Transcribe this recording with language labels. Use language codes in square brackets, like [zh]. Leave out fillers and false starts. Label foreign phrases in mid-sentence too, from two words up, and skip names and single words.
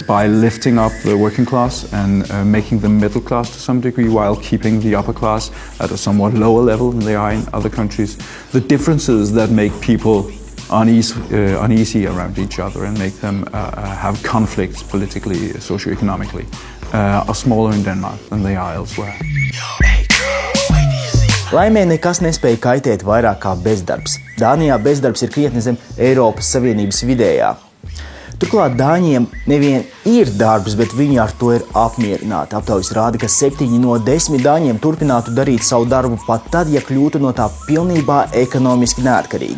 [en] By lifting up the working class and making them middle class to some degree while keeping the upper class at a somewhat lower level than they are in other countries, the differences that make people uneasy around each other and make them have conflicts politically, socioeconomically, are smaller in Denmark than they are elsewhere. [lv] Laimē nekas nespēja kaitēt vairāk kā bezdarbs. Dānijā bezdarbs ir krietni zem Eiropas Savienības vidējā. Turklāt Dāņiem nevien ir darbs, bet viņi ar to ir apmierināti. Aptaujas rāda, ka 7 no 10 Dāņiem turpinātu darīt savu darbu pat tad, ja kļūtu no tā pilnībā ekonomiski neatkarīgi.